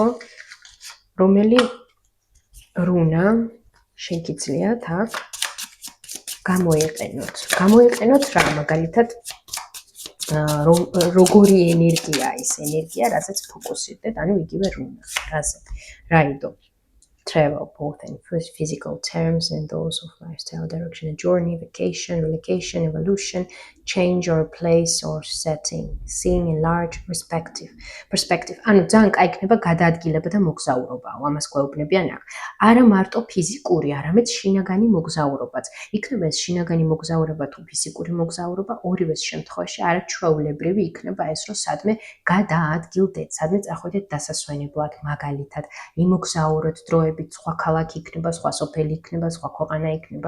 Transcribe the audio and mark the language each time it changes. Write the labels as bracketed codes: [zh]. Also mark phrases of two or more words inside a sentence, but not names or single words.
[ka] რომელი რუნა შეგიძლიათ აქ გამოიყენოთ. გამოიყენოთ რა, მაგალითად როგორი ენერგია ის ენერგია, რასაც ფოკუსირდეთ, ანუ იგივე რუნა. რაზე? რაიდო. [en] Travel, both in physical terms and those of lifestyle direction, a journey, vacation, relocation, evolution, change or place or setting, seeing in large perspective. [ka] ანუ ძალიან კაი იქნება გადაადგილება და მოგზაურობა, ამას გვეუბნებიან აქ. არა მარტო ფიზიკური, არამედ შინაგანი მოგზაურობაც. იქნება ეს შინაგანი მოგზაურობა თუ ფიზიკური მოგზაურობა, ორივეს შემთხვევაში არაჩვეულებრივი იქნება ეს, რომ სადმე გადაადგილდეთ, სადმე წახვიდეთ დასასვენებლად, მაგალითად, იმოგზაუროთ დროებით, სხვა ქალაქი იქნება, სხვა სოფელი იქნება, სხვა ქვეყანა იქნება.